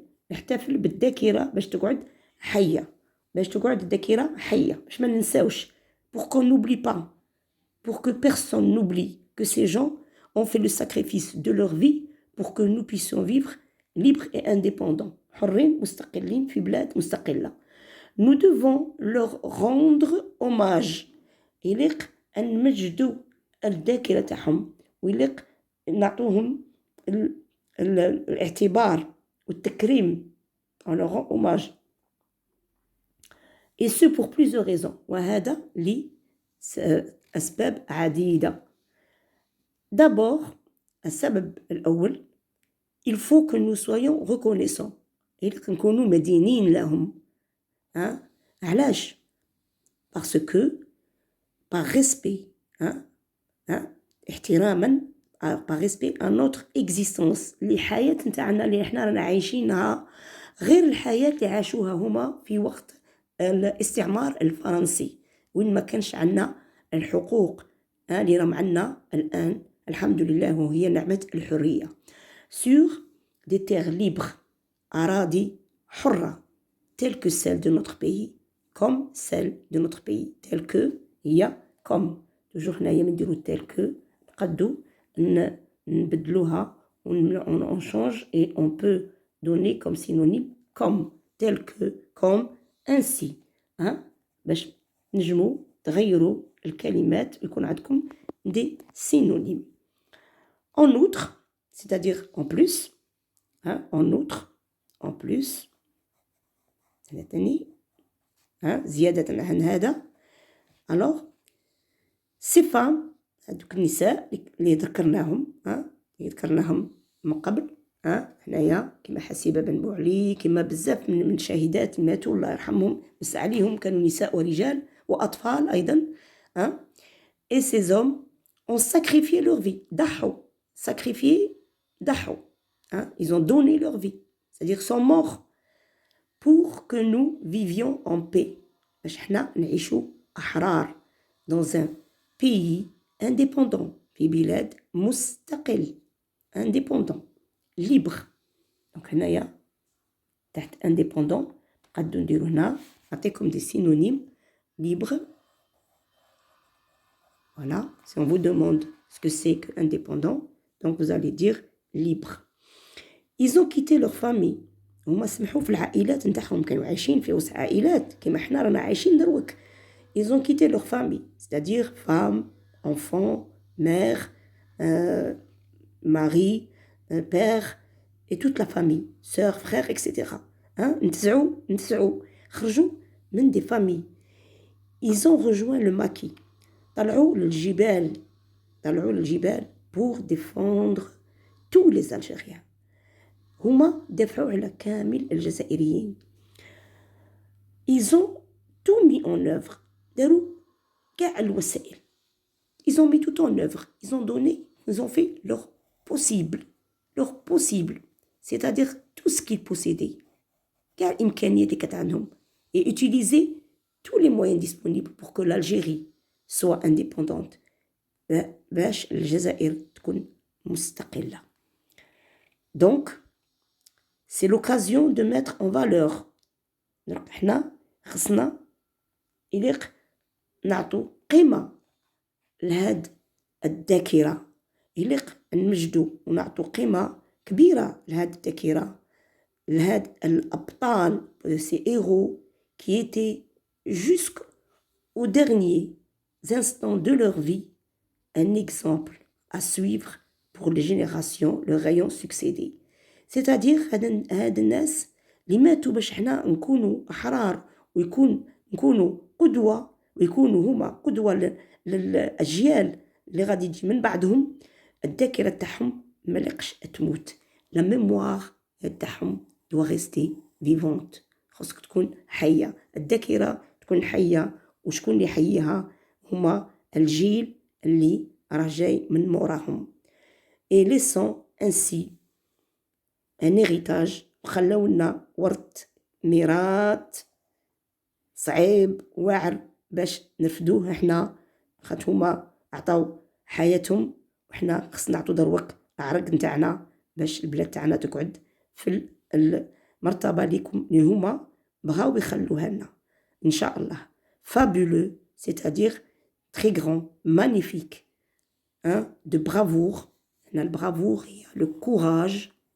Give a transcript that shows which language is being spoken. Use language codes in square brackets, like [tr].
[ar] نحتفل بالذاكرة باش تقعد حية. الذاكرة حية باش ما ننساوش. [fr] pour qu'on n'oublie pas, pour que personne n'oublie que ces gens ont fait le sacrifice de leur vie pour que nous puissions vivre libres et indépendants. [ar] حرين مستقلين في بلاد مستقلة. [fr] Nous devons leur rendre hommage. [ar] يليق أن نمجدوا الذاكرة تاعهم ويليق نعطوهم الاعتبار والتكريم. [fr] on leur rend hommage. et ce pour plusieurs raisons. [ar] وهذا لأسباب عديدة. [fr] d'abord [ar] السبب الأول, [fr] il faut que nous soyons reconnaissants. [ar] يليق نكونوا مدينين لهم. علاش؟ [fr] parce que par respect, [ar] احتراما, [fr] par respect à notre existence. [ar] الحياة نتاعنا اللي احنا رانا عايشينها غير الحياة اللي عاشوها هما في وقت الاستعمار الفرنسي وين ما كانش عنا الحقوق اللي راهم عنا الآن الحمد لله وهي نعمة الحرية. [fr] sur des terres libres, [ar] أراضي حرة, [fr] telles que celles de notre pays, comme celles de notre pays, telles que هي comme. toujours [ar] هنايا نديرو [fr] telles que [ar] نقدو نبدلوها [fr] on change et on peut donner comme synonyme comme, tel que, comme, ainsi. [ar] باش نجمو تغيروا الكلمات ويكون عندكم [fr] des synonymes. en outre, c'est-à-dire en plus, en plus, [ar] زيادة عن هذا. [fr] alors ces femmes [ar] هذوك النساء اللي ذكرناهم من قبل هنايا كما حسيبة بن بوعلي كما بزاف من شاهدات ماتوا الله يرحمهم بس عليهم كانوا نساء ورجال وأطفال أيضا. [fr] et ces hommes ont sacrifié leur vie. [ar] ضحوا [fr] ils ont donné leur vie, c'est-à-dire sont morts pour que nous vivions en paix [ar] باش حنا نعيشوا أحرار [fr] dans un pays indépendant [ar] في بلاد مستقل [fr] indépendant libre. donc [ar] هنايا تحت indépendant نقدو نديرو هنا نعطيكم [fr] des synonymes. libre, voilà, si on vous demande ce que c'est que indépendant, donc vous allez dire libre. ils ont quitté leur famille. [ar] هما سمحوا في العائلات نتاعهم كانوا عايشين في وسط عائلات كما حنا رانا عايشين دروك. [fr] ils ont quitté leur famille, c'est-à-dire femmes, enfants, mère, mari, père et toute la famille, sœurs, frères, etc. [ar] نتسعوا خرجوا من [fr] des familles. ils ont rejoint le maquis. [ar] طلعوا للجبال [fr] pour défendre tous les Algériens. [ar] هما دافعوا على كامل الجزائريين. [fr] Ils ont tout mis en œuvre. [ar] داروا كاع الوسائل. [fr] Ils ont mis tout en œuvre. Ils ont donné, ils ont fait leur possible. Leur possible. C'est-à-dire tout ce qu'ils possédaient. [ar] كاع الإمكانيات اللي كانت عندهم. [fr] Et utiliser tous les moyens disponibles pour que l'Algérie soit indépendante. [ar] باش الجزائر تكون مستقلة. [fr] Donc, c'est l'occasion de mettre en valeur. [ar] احنا خصنا يليق نعطوا قيمة لهاد الذاكرة. يليق نمجدوا ونعطوا قيمة كبيرة لهاد الذاكرة. لهاد الأبطال, [fr] ces héros qui étaient jusqu'aux derniers instants de leur vie un exemple à suivre pour les générations leur ayant succédé. C'est-à-dire [ar] هاد الناس اللي ماتوا باش احنا نكونوا أحرار نكونوا قدوة ويكونوا هما قدوة للأجيال اللي غادي تجي من بعدهم. الذاكرة تاعهم ملقش تموت. [fr] La mémoire [ar] تاعهم [fr] doit rester vivante. [ar] خاصك تكون حية. الذاكرة تكون حية وشكون اللي يحييها هما الجيل اللي راه جاي من موراهم. [fr] Et laissant ainsi un héritage. [ar] وخلوا لنا ورث ميراث صعيب واعر باش نرفدوه احنا خاطر هما عطاو حياتهم وحنا خصنا نعطو دروق العرق نتاعنا باش البلاد تاعنا تقعد في المرتبه اللي هما بغاو يخلوها لنا ان شاء الله. [fr] Fabuleux, c'est-à-dire très grand, magnifique, hein, de bravoure. [ar] هنا البرافور هي [fr] le courage.